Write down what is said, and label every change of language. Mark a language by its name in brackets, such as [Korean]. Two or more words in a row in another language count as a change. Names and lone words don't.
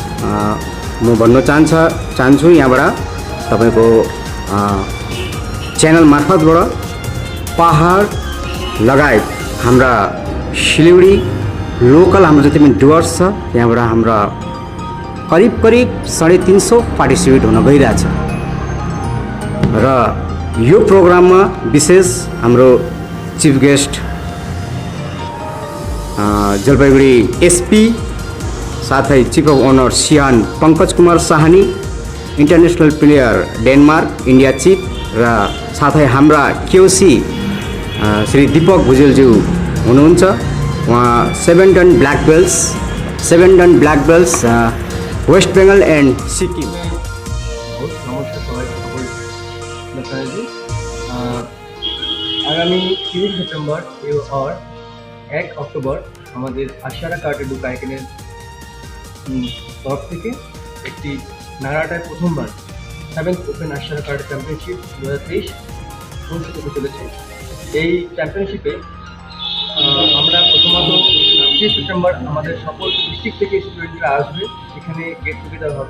[Nepali] म भन्न चाहन्छु यहाँबाट तपाईको च्यानल मार्फतबाट पहाड लगायत हाम्रा सिलगढी लोकल हाम्रो जति पनि डुवर्स छ त्यहाँबाट हाम्रा करिब 350 पार्टिसिपेट हुन गइरहेछ। र यो प्रोग्राममा विशेष हाम्रो [English] chief guest [Nepali] जलपाईगुडी एसपी, साथै [English] chief of honour [Nepali] सियान पंकज कुमार साहनी, [English] international player Denmark India chief [Nepali] र साथै हाम्रा केओसी श्री दीपक भुजेलज्यू हुनुहुन्छ। [English] उहाँ 7 dan black belts West Bengal and Sikkim. [Hindi] आगामी 30 सितंबर और 1 अक्टूबर हमारे आशियारा कराटे डू [Bangla] काइकेনের तरफ থেকে একটি নাগরাকাটায় প্রথমবার 7th ওপেন আশিয়ারা কারাটে চ্যাম্পিয়নশিপ 2023 অনুষ্ঠিত হতে চলেছে। এই চ্যাম্পিয়নশিপে আমরা প্রথমত 30 সিতম্বর আমাদের সকল ডিস্ট্রিক্ট থেকে স্টুডেন্টরা আসবে, সেখানে [English] get together [Bangla] হবে।